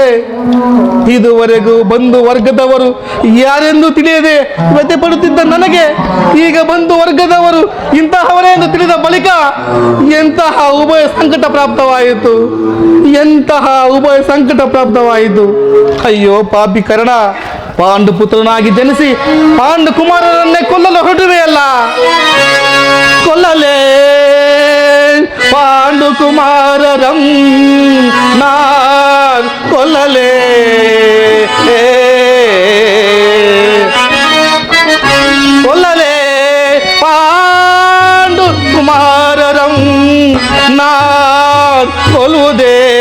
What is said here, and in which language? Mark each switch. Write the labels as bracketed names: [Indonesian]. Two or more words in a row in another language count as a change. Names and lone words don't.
[Kannada] ಇದುವರೆಗೂ ಬಂಧು ವರ್ಗದವರು ಯಾರೆಂದು ತಿಳಿಯದೆ ವ್ಯಥೆ ಪಡುತ್ತಿದ್ದ ನನಗೆ ಈಗ ಬಂಧು ವರ್ಗದವರು ಇಂತಹವರೇ ಎಂದು ತಿಳಿದ ಬಳಿಕ ಎಂತಹ ಉಭಯ ಸಂಕಟ ಪ್ರಾಪ್ತವಾಯಿತು. ಅಯ್ಯೋ ಪಾಪಿ ಕರ್ಣ, ಪಾಂಡು ಪುತ್ರನಾಗಿ ಜನಿಸಿ ಪಾಂಡು ಕುಮಾರರನ್ನೇ ಕೊಲ್ಲಲು ಹೊರಡುವೆಯಲ್ಲ. ಕೊಲ್ಲಲೇ ಪಾಂಡು ಕುಮಾರರಂ ನಾನ್ ಕೊಲ್ಲಲೇ. ಕೊಲ್ಲಲೇ ಪಾಂಡು ಕುಮಾರರಂ ನಾನ್ ಕೊಲ್ಲುವುದೇ.